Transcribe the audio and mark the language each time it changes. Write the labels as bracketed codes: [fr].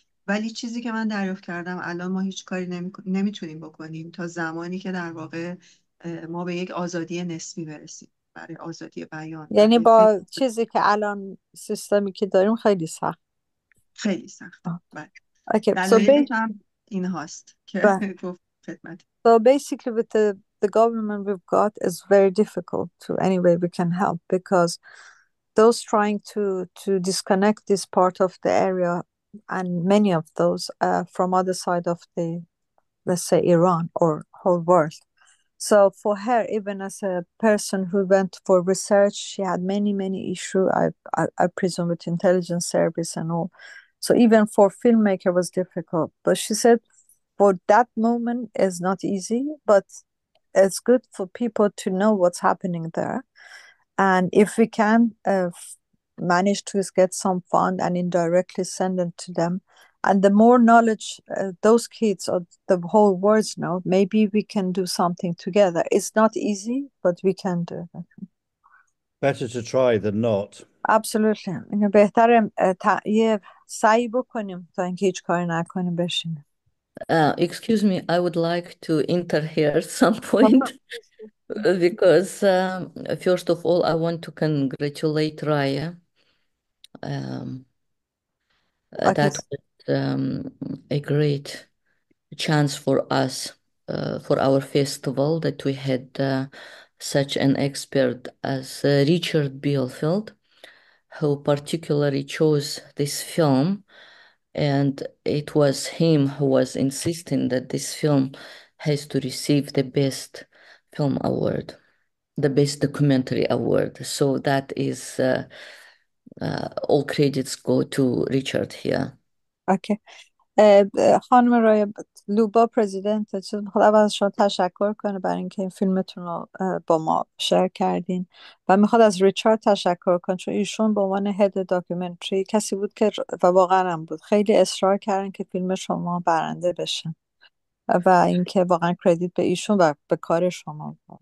[fa] ولی چیزی که من دریافت کردم الان ما هیچ کاری نمیتونیم بکنیم تا زمانی که در واقع ما به یک آزادی نسبی برسیم برای آزادی بیان. یعنی با چیزی که الان سیستمی که داریم خیلی سخت. خیلی سخته. بله. [en] Okay. [fa] دلایلش هم این هاست که گفت خدمت. [en] So basically with the government we've got is very difficult to any way we can help, because those trying to disconnect this part of the area, and many of those from other side of the, let's say, Iran or whole world. So for her, even as a person who went for research, she had many issues, I presume, with intelligence service and all. So even for filmmaker was difficult. But she said for that moment is not easy, but it's good for people to know what's happening there. And if we can manage to get some fund and indirectly send it to them, and the more knowledge those kids or the whole world know, maybe we can do something together. It's not easy, but we can do it. Better to try than not. Absolutely. [fa] اینه بهتره یه سعی بکنیم تا اینکه هیچ کاری نکنیم بشینیم. [en] Excuse me, I would like to enter here at some point because first of all, I want to congratulate Raya. That was a great chance for us, for our festival, that we had such an expert as Richard Bielfeld, who particularly chose this film. And it was him who was insisting that this film has to receive the best film award, the best documentary award. So that is all credits go to Richard here. Okay. [fa] خانم رای لوبا پرزیدنت چیز میخواد از شما تشکر کنه برای اینکه این فیلمتون رو با ما شیر کردین و میخواد از ریچارد تشکر کنه چون ایشون به عنوان هد داکیومنتری کسی بود که و واقعا هم بود خیلی اصرار کردن که فیلم شما برنده بشه و اینکه واقعا کردیت به ایشون و به کار شما.